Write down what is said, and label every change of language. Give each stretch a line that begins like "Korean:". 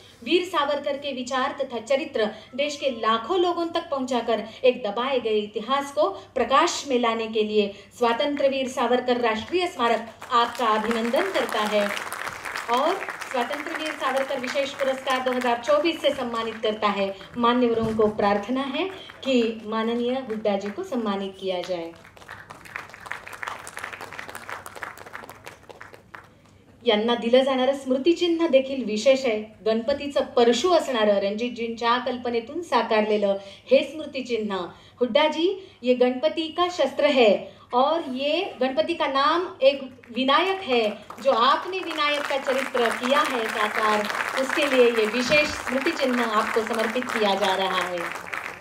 Hindi: वीर सावरकर के विचार तथा चरित्र देश के लाखों लोगों तक पहुंचाकर एक दबाए गए इतिहास को प्रकाश में लाने के लिए स्वातंत्र्यवीर सावरकर राष्ट्रीय स्मारक आपका अभिनंदन करता है और स्वातंत्र्यवीर सावरकर विशेष पुरस्कार 2024 से सम्मानित करता है। मान्यवरों को प्रार्थना है कि माननीय हुड्डा जी को सम्मानित किया जाए।
Marathi: यांना दिलं जाणारं स्मृतिचिन्ह देखील विशेष आहे. गणपतीचं परशु असणारं रणजितजींच्या कल्पनेतून साकारलेलं हे स्मृतिचिन्ह.
Hindi: हुड्डा जी, ये गणपति का शस्त्र है और ये गणपति का नाम एक विनायक है, जो आपने विनायक का चरित्र किया है साकार, उसके लिए ये विशेष स्मृति चिन्ह आपको समर्पित किया जा रहा है.